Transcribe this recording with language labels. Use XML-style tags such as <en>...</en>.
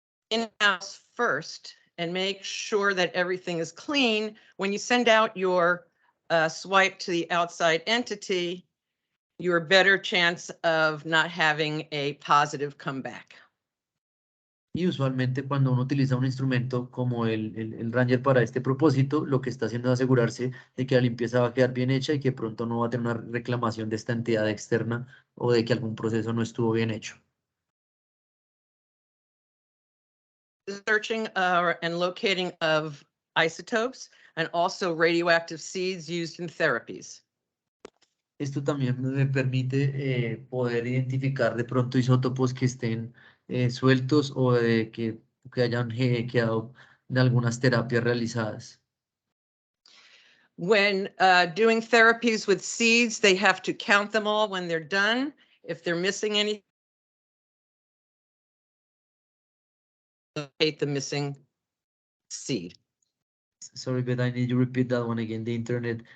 <en>In-house first and make sure that everything is clean. When you send out your swipe to the outside entity, you're a better chance of not having a positive comeback.</en> <es>Y usualmente cuando uno utiliza un instrumento como el Ranger para este propósito, lo que está haciendo es asegurarse de que la limpieza va a quedar bien hecha y que pronto no va a tener una reclamación de esta entidad externa o de que algún proceso no estuvo bien hecho.</es> <en>Searching and locating of isotopes and also radioactive seeds used in therapies.</en> <es>Esto también me permite poder identificar de pronto isótopos que estén sueltos o de que hayan quedado en algunas terapias realizadas.</es> <en>When doing therapies with seeds, they have to count them all when they're done. If they're missing any, locate the missing seed. Sorry, but I need you to repeat that one again. The internet.</en>